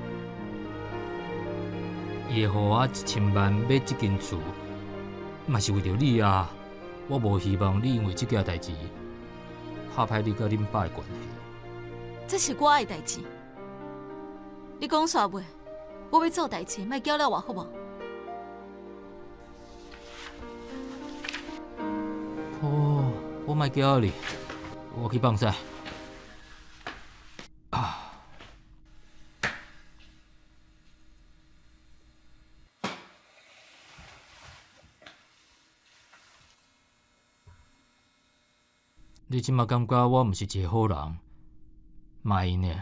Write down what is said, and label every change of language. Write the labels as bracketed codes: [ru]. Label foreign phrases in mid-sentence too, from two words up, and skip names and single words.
[nan] 伊会互我1000万买这间厝，嘛是为着你啊！我无希望你因为这件代志拍歹你甲恁爸的关系。这是我的代志，你讲煞袂？我要做代志，莫搅了我好无？哦，我莫搅你，我去放屎。你即马感觉我毋是一个好人，嘛因呢？